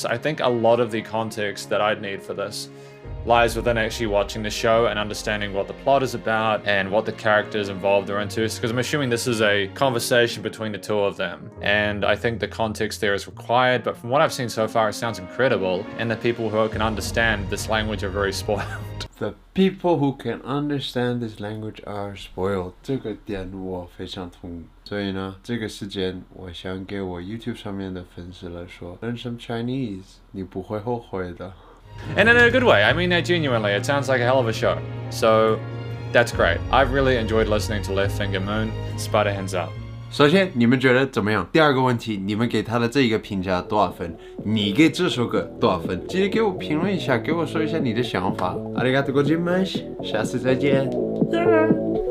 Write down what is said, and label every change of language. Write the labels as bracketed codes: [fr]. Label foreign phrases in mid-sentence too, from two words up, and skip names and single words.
[en] I think a lot of the context that I'd need for this lies within actually watching the show and understanding what the plot is about and what the characters involved are into, because I'm assuming this is a conversation between the two of them, and I think the context there is required. But from what I've seen so far, it sounds incredible, and the people who can understand this language are very spoiled. The people who can understand this language are spoiled. [zh] 这个点我非常同意。所以呢，这个时间我想给我 YouTube 上面的粉丝来说 ， [en] Learn some Chinese， [zh] 你不会后悔的。 [en] And in a good way. I mean that genuinely. It sounds like a hell of a show. So that's great. I've really enjoyed listening to Left Finger Moon. Spider hands up. [zh] 首先，你们觉得怎么样？第二个问题，你们给他的这一个评价多少分？你给这首歌多少分？记得给我评论一下，给我说一下你的想法。 [ja] ありがとうございます。 [zh] 下次再见。